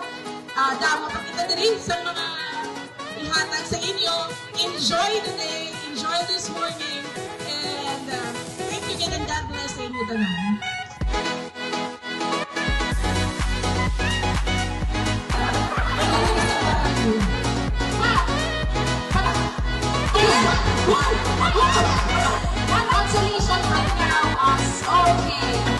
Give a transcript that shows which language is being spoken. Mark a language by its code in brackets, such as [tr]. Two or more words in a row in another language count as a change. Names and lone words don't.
[hil] Damo pa kita din sa mga ihatag sa inyo. [en] Enjoy the day, enjoy this morning, and thank you again and God bless [hil] sa inyo tanan. [en] Congratulations right now, us. Okay.